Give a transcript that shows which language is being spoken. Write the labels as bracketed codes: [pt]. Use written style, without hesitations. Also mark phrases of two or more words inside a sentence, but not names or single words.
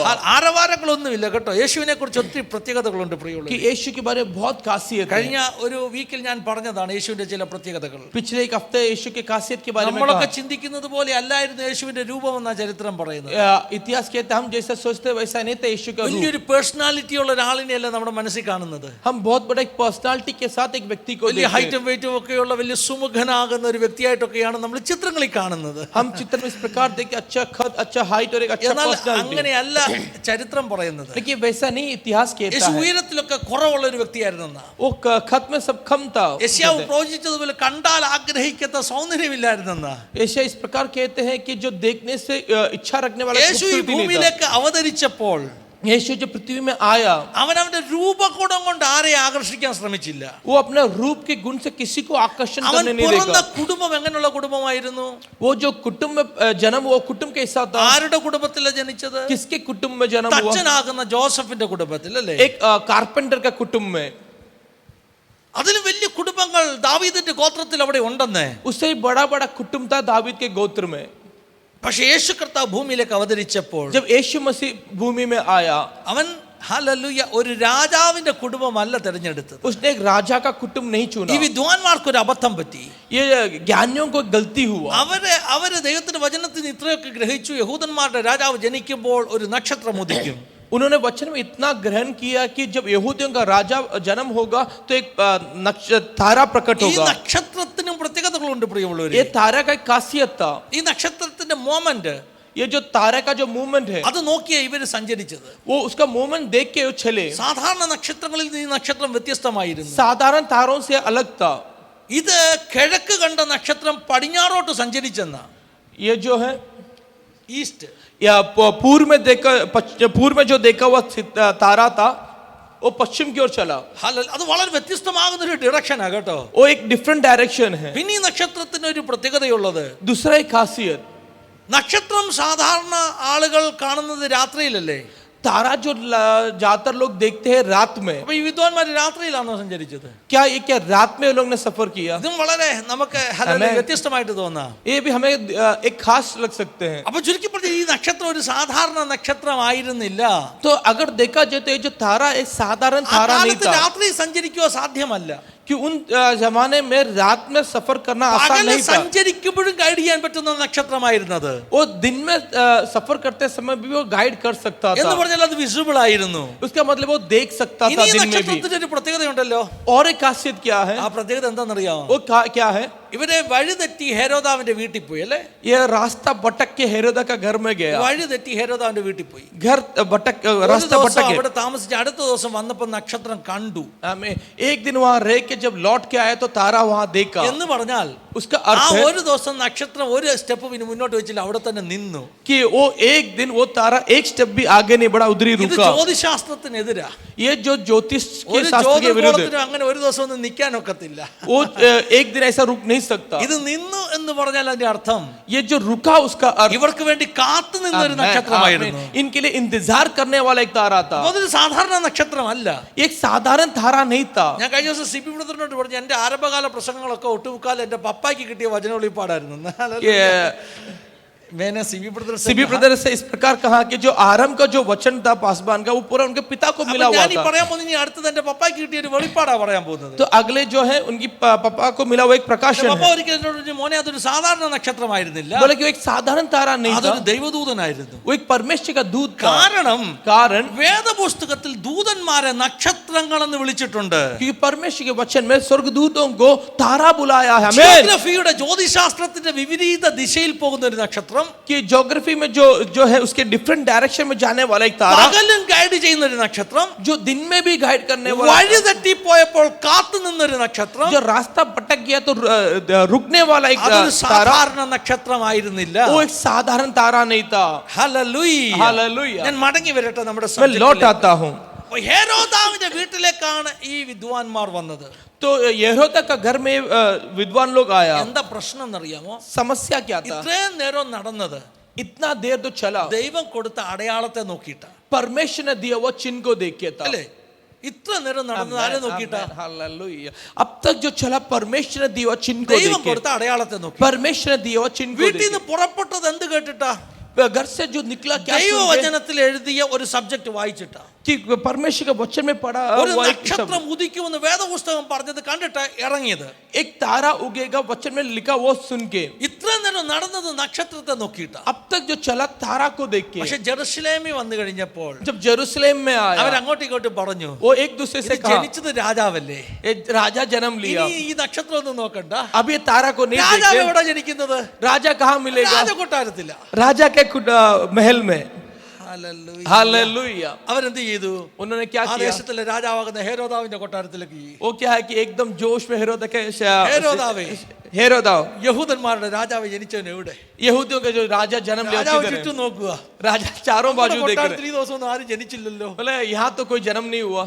[ml] ആരവാരങ്ങളൊന്നുമില്ല കേട്ടോ. യേശുവിനെ കുറിച്ച് ഒത്തിരി പ്രത്യേകതകളുണ്ട് പ്രിയമുള്ളവരെ. [hi] कि यीशु के बारे में बहुत खासियत है. [ml] കഴിഞ്ഞ ഒരു വീക്കിൽ ഞാൻ പറഞ്ഞതാണ് യേശുവിന്റെ ചില പ്രത്യേകതകൾ. [hi] पिछले एक हफ्ते यीशु के खासियत के बारे में നമ്മളൊക്കെ कहा. [ml] ചിന്തിക്കുന്നത് പോലെ അല്ലായിരുന്നു യേശുവിന്റെ രൂപം എന്നാ ചരിത്രം പറയുന്നത്. [hi] इतिहास कहते हम जैसा सोचते वैसा नहीं था यीशु का रूप. [ml] വലിയൊരു പേഴ്സണാലിറ്റി ഉള്ള ഒരാളിനെയല്ല നമ്മുടെ മനസ്സിൽ കാണുന്നത്. [hi] हम बहुत बड़ा एक पर्सनालिटी के साथ एक व्यक्ति को [ml] വലിയ ഹൈറ്റും വെയിറ്റും ഒക്കെയുള്ള വലിയ സുമുഖനാകുന്ന ഒരു വ്യക്തിയായിട്ടൊക്കെയാണ് നമ്മൾ ചിത്രങ്ങളിൽ കാണുന്നത്. [hi] हम चित्र में इस प्रकार देख के अच्छा खत अच्छा हाइट और एक अच्छा എന്നാൽ पर्सनालिटी. [ml] അങ്ങനെയല്ല ചരിത്രം പറയുന്നത്. [hi] लेकिन वैसा नहीं इतिहास कहता യേശു है. [ml] ഉയരത്തിലൊക്കെ കുറവുള്ള ഒരു വ്യക്തിയായിരുന്നെന്നാ. [hi] वो खत में सब कम था. [ml] യെശയ്യാവ് പ്രവചിച്ചതുപോലെ കണ്ടാൽ ആഗ്രഹിക്കാത്ത സൗന്ദര്യമില്ലായിരുന്നെന്നാ. [hi] ऐसा इस प्रकार कहते हैं कि जो देखने से इच्छा रखने वाला [ml] യേശു ഈ [hi] खूबसूरती नहीं था. [ml] ഭൂമിയിലേക്ക് അവതരിച്ചപ്പോൾ [hi] यीशु जो पृथ्वी में आया [ml] അവനവന്റെ രൂപഗുണം കൊണ്ട് ആരെയും ആകർഷിക്കാൻ ശ്രമിച്ചില്ല. [hi] वो अपने रूप के गुण से किसी को आकर्षण അവൻ करने नहीं പിറന്ന देगा. [ml] കുടുംബം എങ്ങനെയുള്ള കുടുംബമായിരുന്നു? [hi] वो जो कुटुंब में जन्म वो कुटुंब कैसा था? [ml] ആരുടെ കുടുംബത്തിലാണ് ജനിച്ചത്? [hi] किसके कुटुंब में जन्म हुआ? [ml] അച്ഛനാകുന്ന ജോസഫിന്റെ കുടുംബത്തിൽ അല്ലേ? [hi] एक कारपेंटर का कुटुंब में. [ml] അതിലും വലിയ കുടുംബങ്ങൾ ദാവീദിന്റെ ഗോത്രത്തിൽ അവിടെ ഉണ്ടെന്നേ. [hi] उससे बड़ा बड़ा कुटुंब था दावीद के गोत्र में. [ml] പക്ഷേ യേശു കർത്താവ് ഭൂമിയിലേക്ക് അവതരിച്ചപ്പോൾ [hi] जब यीशु मसीह भूमि में आया [ml] അവൻ ഹല്ലേലൂയ ഒരു രാജാവിന്റെ കുടുംബമല്ല തിരഞ്ഞെടുത്തത്. [hi] उसने एक राजा का कुटुंब नहीं चुना. [ml] ഈ വിദ്വാൻമാർക്ക് ഒരു അബദ്ധം പറ്റി. [hi] ये ज्ञानियों को गलती हुआ. [ml] അവര് ദൈവത്തിന്റെ വചനത്തിന് ഇത്രയൊക്കെ ഗ്രഹിച്ചു. യഹൂദന്മാരുടെ രാജാവ് ജനിക്കുമ്പോൾ ഒരു നക്ഷത്രം ഉദിക്കും. [hi] उन्होंने वचन में इतना ग्रहण किया कि जब यहूदियों का राजा जन्म होगा तो एक तारा प्रकट ഈ होगा. [ml] നക്ഷത്രത്തിനും പ്രത്യേകതകളുണ്ട് പ്രിയമുള്ളവരെ. [hi] ये तारा का एक खासियत था. [ml] ഈ നക്ഷത്രത്തിന്റെ മോമെന്റ് [hi] ये जो तारा का जो मूवमेंट है [ml] അത് നോക്കിയാ ഇവര് സഞ്ചരിച്ചത്. [hi] वो उसका मूवमेंट देख के वो चले. [ml] സാധാരണ നക്ഷത്രങ്ങളിൽ നിന്ന് ഈ നക്ഷത്രം വ്യത്യസ്തമായിരുന്നു. [hi] साधारण तारों से अलग था. [ml] ഇത് കിഴക്ക് കണ്ട നക്ഷത്രം പടിഞ്ഞാറോട്ട് സഞ്ചരിച്ചെന്ന. [hi] ये जो है ഈസ്റ്റ് या पूर्व में जो देखा हुआ तारा था वो पश्चिम की ओर चला. [ml] അത് വളരെ വ്യത്യസ്തമാകുന്ന ഒരു ഡിറക്ഷനാ കേട്ടോ. [hi] वो एक [en] different direction [hi] है. [ml] പിന്നെ ഈ നക്ഷത്രത്തിന് ഒരു പ്രത്യേകതയുള്ളത്, [hi] दूसरा एक खासियत, [ml] നക്ഷത്രം സാധാരണ ആളുകൾ കാണുന്നത് രാത്രിയിലല്ലേ? [hi] तारा जो ज्यादातर लोग देखते हैं रात में. [ml] അപ്പൊ ഈ വിദ്വാൻമാര് രാത്രിയിലാണോ സഞ്ചരിച്ചത്? [hi] क्या ये क्या रात में लोग ने सफर किया? [ml] ഇതും വളരെ നമുക്ക് വ്യത്യസ്തമായിട്ട് തോന്നാം. [hi] ये भी हमें एक खास लग सकते हैं. [ml] അപ്പൊ ചുരുക്കി പറഞ്ഞാൽ ഈ നക്ഷത്രം ഒരു സാധാരണ നക്ഷത്രമായിരുന്നില്ല. [hi] तो अगर देखा जाए तो ये जो तारा एक साधारण तारा नहीं था. [ml] രാത്രി സഞ്ചരിക്കുക സാധ്യമല്ല. [hi] कि उन जमाने में रात में सफर करना आसान नहीं था. [ml] സഞ്ചരിക്കുമ്പോഴും ഗൈഡ് ചെയ്യാൻ പറ്റുന്ന നക്ഷത്രമായിരുന്നത്. [hi] वो दिन में सफर करते समय भी वो गाइड कर सकता എന്ന് था. [ml] പറഞ്ഞാൽ അത് വിസിബിൾ ആയിരുന്നു. [hi] उसका मतलब वो देख सकता था [ml] ഇനി ഈ [hi] दिन में भी. [ml] നക്ഷത്രത്തിന്റെ ഒരു പ്രത്യേകതയുണ്ടല്ലോ. [hi] और एक खासियत क्या है? [ml] ആ പ്രത്യേകത എന്താണെന്നറിയാമോ? [hi] वो क्या है? [ml] ഇവരെ വഴിതെറ്റി ഹെരോദാവിന്റെ വീട്ടിൽ പോയി അല്ലേ? [hi] ये रास्ता भटक के हेरोदा का घर में गया, [ml] വഴിതെറ്റി ഹെരോദാവിന്റെ വീട്ടിൽ പോയി. [hi] घर भटक रास्ता भटक के [ml] അവിടെ താമസിച്ച് അടുത്ത ദിവസം വന്നപ്പോൾ നക്ഷത്രം കണ്ടു. [hi] हमें एक दिन वहां रह के जब लौट के आया तो तारा वहां देखा. [ml] എന്ന് പറഞ്ഞാൽ [hi] उसका ആ अर्थ है [ml] ഒരു ദിവസം നക്ഷത്രം ഒരു സ്റ്റെപ്പ് പിന്നെ മുന്നോട്ട് വെച്ചില്ല, അവിടെ തന്നെ നിന്നു. [hi] कि वो एक दिन वो तारा एक स्टेप भी आगे नहीं बढ़ा, उधर ही ഇത് रुका. [ml] ജ്യോതിശാസ്ത്രത്തിനെതിരാ. [hi] ये जो ज्योतिष के ഒരു शास्त्र के विरुद्ध है. [ml] ജ്യോതിഷത്തിന് അങ്ങനെ ഒരു ദിവസം ഒന്നും നിൽക്കാൻ ഒക്കത്തില്ല. [hi] वो एक दिन ऐसा रुक नहीं सकता. [ml] ഇത് നിന്നു എന്ന് പറഞ്ഞാൽ അതിന്റെ അർത്ഥം [hi] ये जो रुका उसका अर्थ [ml] ഇവർക്ക് വേണ്ടി കാത്തു നിന്ന ഒരു നക്ഷത്രമായിരുന്നു. [hi] इनके लिए इंतजार करने वाला एक तारा था. [ml] അതൊരു സാധാരണ നക്ഷത്രമല്ല. [hi] एक साधारण तारा नहीं था. [ml] ഞാൻ കഴിഞ്ഞ ദിവസം സിബി ബ്രദറിനോട് പറഞ്ഞു, എന്റെ ആരംഭകാല പ്രസംഗങ്ങളൊക്കെ ഒട്ടുമുക്കാൽ എന്റെ പപ്പായ്ക്ക് കിട്ടിയ വചനവെളിപ്പാടായിരുന്നു. [hi] मैंने सीबी ब्रदर से इस प्रकार कहा कि जो आरंभ का जो वचन था पासवान का वो पूरा उनके पिता को मिला हुआ था. [ml] അടുത്തത് പപ്പായ്ക്ക് കിട്ടിയ ഒരു വെളിപ്പാടാ പറയാൻ പോകുന്നത്. [hi] तो अगले जो है उनकी पापा को मिला वो एक प्रकाशन है. [ml] പപ്പ ഒരിക്കലും എന്നോട് പറഞ്ഞു, മോനെ അതൊരു സാധാരണ നക്ഷത്രമായിരുന്നില്ല, [hi] बोले कि वो एक साधारण तारा नहीं था, [ml] അതൊരു ദൈവദൂതനായിരുന്നു. [hi] वो एक परमेश्वर का दूत था. [ml] कारण വേദപുസ്തകത്തിൽ ദൂതന്മാരെ നക്ഷത്രങ്ങൾ എന്ന് വിളിച്ചിട്ടുണ്ട്. [hi] क्योंकि परमेश्वर के वचन में स्वर्गदूतों को तारा बुलाया है. [ml] ജിയോഗ്രഫിയുടെ ജ്യോതിശാസ്ത്രത്തിന്റെ വിപരീത ദിശയിൽ പോകുന്ന ഒരു നക്ഷത്രം, [hi] कि ज्योग्राफी में जो है उसके [en] different direction [hi] में जाने वाला एक तारा, [ml] പകലും ഗൈഡ് ചെയ്യുന്ന ഒരു നക്ഷത്രം, [hi] जो दिन में भी गाइड करने वाला, [ml] വഴി തെറ്റി പോയപ്പോൾ കാത്തു നിന്നൊരു നക്ഷത്രം, [hi] जो रास्ता भटक गया तो रुकने वाला एक അതൊരു तारा, [ml] സാധാരണ നക്ഷത്രമായിരുന്നില്ല. [hi] वो एक साधारण तारा नहीं था. ഹല്ലേലൂയ. हालेलुया. [ml] ഞാൻ മടങ്ങി വരട്ടെ നമ്മുടെ [hi] मैं लौट आता हूँ. [ml] ഹെരോദാവിന്റെ വീട്ടിലേക്കാണ് ഈ വിദ്വാൻമാർ വന്നത്. [hi] तो यहोदा का घर में विद्वान लोग आया. [ml] എന്താ പ്രശ്നം എന്നറിയാമോ? [hi] समस्या क्या था? [ml] ഇത്രയും നേരം നടന്നത് [hi] इतना देर तो चला [ml] ദൈവം കൊടുത്ത അടയാളത്തെ നോക്കിയിട്ടാ. [hi] परमेश्वर ने दिया वो चिन्ह को देख के था. [ml] അല്ലേ? ഇത്ര നേരം നടന്നത് ആരെ നോക്കിയിട്ടാ? [hi] हालेलुया. अब तक जो चला परमेश्वर ने दिया चिन्ह को ദൈവം देख के, [ml] കൊടുത്ത അടയാളത്തെ നോക്കി. [hi] परमेश्वर ने दिया चिन्ह को വീട്ടിൽ देख [ml] നിന്ന് പുറപ്പെട്ടത് എന്ത് കേട്ടിട്ടാ? [hi] के. घर से जो निकला क्या सुन के? [ml] ദൈവവചനത്തിൽ എഴുതിയ ഒരു സബ്ജക്ട് വായിച്ചിട്ടാ. [hi] कि परमेश्वर के वचन में पढ़ा ഒരു वो एक [ml] നക്ഷത്രം ഉദിക്കുമെന്ന് വേദപുസ്തകം പറഞ്ഞത് കണ്ടിട്ട് ഇറങ്ങിയത്. [hi] एक तारा उगेगा वचन में लिखा वो सुन के. [ml] ഇത്ര നേരം നടന്നത് നക്ഷത്രത്തെ നോക്കിയിട്ടാ. [hi] अब तक जो चला तारा को देख के. [ml] പക്ഷെ ജെറുസലേമിൽ വന്നു കഴിഞ്ഞപ്പോൾ [hi] जब जेरूसलम में आया [ml] അവർ അങ്ങോട്ടും ഇങ്ങോട്ടും പറഞ്ഞു, [hi] वो एक दूसरे से ഇത് कहा [ml] ജനിച്ചത് രാജാവല്ലേ, [hi] एक राजा जन्म लिया. [ml] ഇനി ഈ നക്ഷത്രം ഒന്നും നോക്കണ്ട. [hi] अब ये तारा को नहीं രാജാവ് देखे. [ml] എവിടെ ജനിക്കുന്നത്? [hi] राजा कहाँ मिलेगा? [ml] രാജകൊട്ടാരത്തില്ല. [hi] राजा के महल में. ഹല്ലേലൂയ. हालेलुया. [ml] അവരെന്ത് ചെയ്തു? [hi] उन्होंने क्या ആ किया? [ml] ദേശത്തിലെ രാജാവാകുന്ന ഹെരോദാവിന്റെ കൊട്ടാരത്തിലേക്ക് പോയി. [hi] वो क्या है कि एकदम जोश में हेरोदा के ഹെരോദാവേ, हेरोदा [ml] യഹൂദന്മാരുടെ രാജാവ് ജനിച്ചവൻ എവിടെ? [hi] यहूदियों के जो राजा जन्म लिया രാജാവ് किधर है? [ml] ചുറ്റും നോക്കുക. [hi] राजा चारों बाजू देख रहे [ml] കൊട്ടാരത്തിൽ ഈ ദിവസം ഒന്നും ആരും ജനിച്ചില്ലല്ലോ. [hi] बोले यहाँ तो कोई जन्म नहीं हुआ.